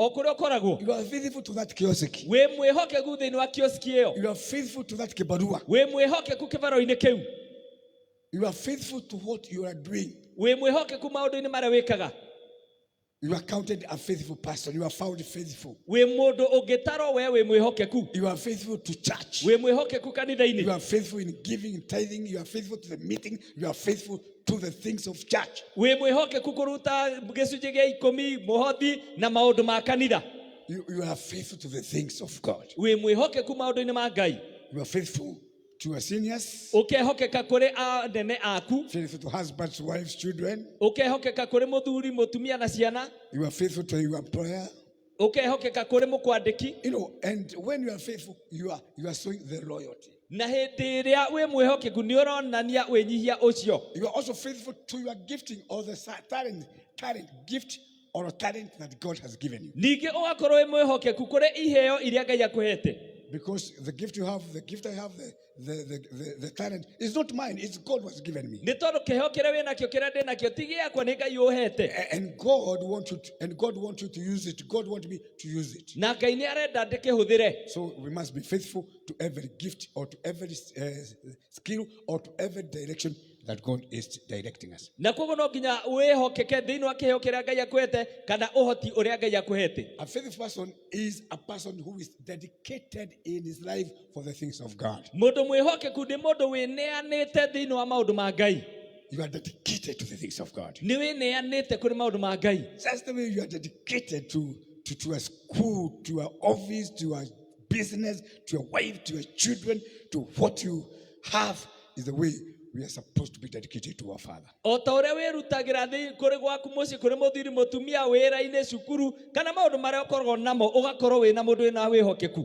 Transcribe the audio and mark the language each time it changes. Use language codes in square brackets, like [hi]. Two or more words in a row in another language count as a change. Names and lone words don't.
[ki] o kũrĩa ũkoragwo, [en] you are faithful to that kiosk. [ki] wĩ mwĩhokeku thĩinĩ wa kioski ĩyo, [en] You are faithful to that kibarua. [ki] wĩ mwĩhokeku kĩbaro-inĩ kĩu, [en] You are faithful to what you are doing. [ki] wĩ mwĩhokeku maũndũ-inĩ marĩa wĩkaga, [en] You are counted a faithful person. You are found faithful. [ki] wĩ mũndũ ũngĩtarwo we wĩ mwĩhokeku, [en] You are faithful to church. [ki] wĩ mwĩhokeku kanitha-inĩ, [en] You are faithful in giving and tithing. You are faithful to the meeting. You are faithful to the things of church. [ki] wĩ mwĩhokeku kũruta gĩcunjĩ gĩa 10 mũhothi na maũndũ ma kanitha, [en] You are faithful to the things of God. [ki] wĩ mwĩhokeku maũndũ-inĩ ma Ngai, [en] You are faithful to your seniors. [ki] ũkehokeka kũrĩ anene aku, [en] Faithful to husbands, wives, children. [ki] ũkehokeka kũrĩ mũthuri mũtumia na ciana, [en] You are faithful to your employer. [ki] ũkehokeka kũrĩ mũkwandĩki, [en] You know, and when you are faithful, you are showing the loyalty. [ki] na hĩndĩ ĩrĩa wĩ mwĩhokeku nĩ ũronania wĩnyihia ũcio. [en] You are also faithful to your gifting or the talent gift or a talent that God has given you. [ki] Ningĩ ũgakorwo wĩ mwĩhokeku kũrĩ iheo iria Ngai akũhete, [en] Because the gift you have, the gift I have, the talent is not mine. It's God who has given me. [ki] nĩ tondũ kĩheo kĩrĩa wĩ nakĩo kĩrĩa ndĩ nakĩo ti gĩakwa, nĩ Ngai ũhete, [en] And God wants you to use it. God wants me to use it. [ki] na Ngai nĩ arenda ndĩkĩhũthĩre. [en] So we must be faithful to every gift or to every skill or to every direction that God is directing us. [ki] Na koguo no nginya wĩhokeke thĩinĩ wa kĩheo kĩrĩa Ngai akũhete kana ũhoti ũrĩa Ngai akũhete. [en] A faithful person is a person who is dedicated in his life for the things of God. [ki] Mũndũ mwĩhokeku nĩ mũndũ wĩneanĩte thĩinĩ wa maũndũ ma Ngai. [en] You are dedicated to the things of God. [ki] Nĩ wĩneanĩte kũrĩ maũndũ ma Ngai. [en] That's the way you are dedicated to a school, to your office, to your business, to your wife, to your children, to what you have is the way we are supposed to be dedicated to our Father. [ki] O ta ũrĩa wĩrutagĩra kũrĩ gwaku mũciĩ kũrĩ mũthuri mũtumia wĩra-inĩ cukuru kana maũndũ marĩa ũkoragwo namo ũgakorwo wĩna mũndũ wĩna wĩhokeku.